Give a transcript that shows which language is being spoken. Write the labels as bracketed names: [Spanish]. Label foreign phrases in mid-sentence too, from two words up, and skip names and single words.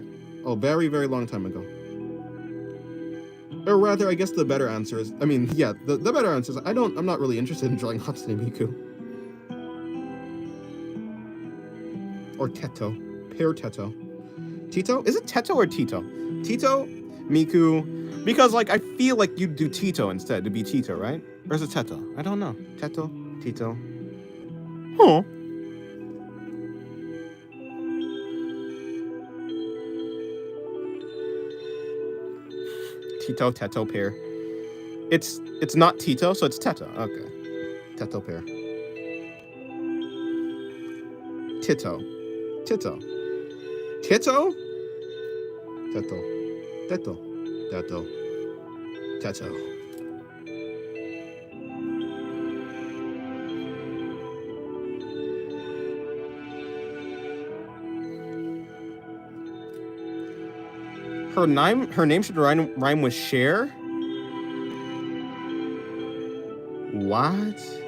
[English] Oh, very, very long time ago. Or rather, I guess the better answer is, I mean, yeah, the better answer is, I'm not really interested in drawing Hatsune Miku. Or Teto. Pear Teto. Tito? Is it Teto or Tito? Tito, Miku, because, like, I feel like you'd do Tito instead, to be Tito, right? Or is it Teto? I don't know. Teto? Tito? Huh. Tito, Teto, Pear. It's not Tito, so it's Teto. Okay. Teto, Pear. Tito. Tito. Tito? Teto. Teto. Teto. Teto. Her name should rhyme with share? What?